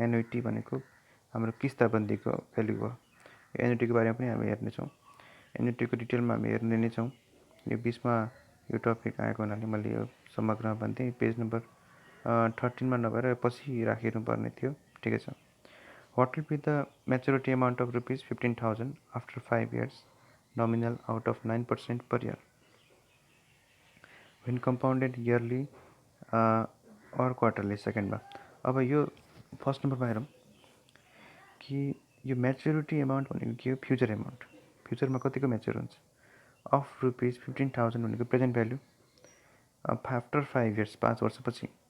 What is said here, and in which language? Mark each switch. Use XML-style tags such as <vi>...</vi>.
<ne>Annuity भनेको हाम्रो किस्ताबन्दीको value हो। एन्युटीको बारेमा पनि हामी हेर्नेछौँ। एन्युटीको डिटेलमा हामी हेर्ने नै छौँ। यो बिचमा यो टपिक आएको हुनाले मैले यो समग्रमा भन्थेँ। पेज नम्बर 13मा नभएर पछि राखिनुपर्ने थियो। ठिकै छ।</ne> <en>What will be the maturity amount of rupees 15,000 after 5 years, nominal out of 9% per year, when compounded yearly or quarterly?</en> <ne>सेकेन्डमा अब यो फर्स्ट नम्बरमा हेरौँ कि यो म्याच्युरिटी एमाउन्ट भनेको के हो? Future amount. फ्युचरमा कतिको म्याच्योर हुन्छ? अफ रुपिस 15,000 भनेको प्रेजेन्ट भ्यालु</ne> <en>after 5 years</en> <ne>5 वर्षपछि।</ne>